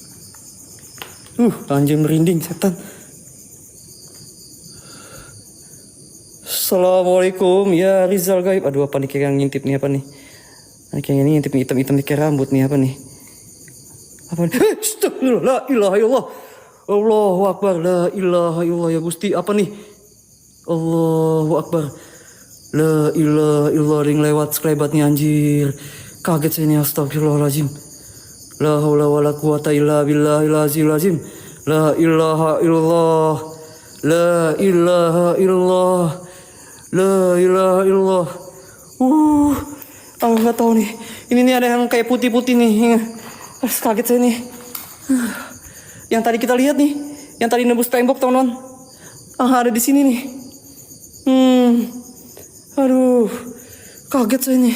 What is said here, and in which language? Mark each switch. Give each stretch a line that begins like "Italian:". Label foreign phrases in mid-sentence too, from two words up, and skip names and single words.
Indonesian: Anjing merinding setan. Assalamualaikum ya Rizal Gaib. Aduh apa nih kayak yang ngintip nih apa nih? Kayak ini ngintip hitam-hitam nih kayak rambut nih apa nih? Apa nih? Astagfirullah,
Arabic: لا إله إلا الله. الله أكبر، لا إله إلا الله يا Gusti.
Indonesian: Apa nih?
Arabic: الله أكبر. لا إله إلا الله,
Indonesian: yang lewat sekelebat nih anjir. Kaget saya nih,
Arabic: أستغفر الله العظيم. لا حول ولا قوة إلا بالله العظيم. لا إله إلا الله. لا إله إلا الله. لا إله إلا الله.
Indonesian: Aku nggak tahu nih. Ini nih ada yang kayak putih-putih nih. Kaget saya nih. Yang tadi kita lihat nih, yang tadi nembus tembok teman-teman. Ada di sini nih. Aduh, kaget saya nih.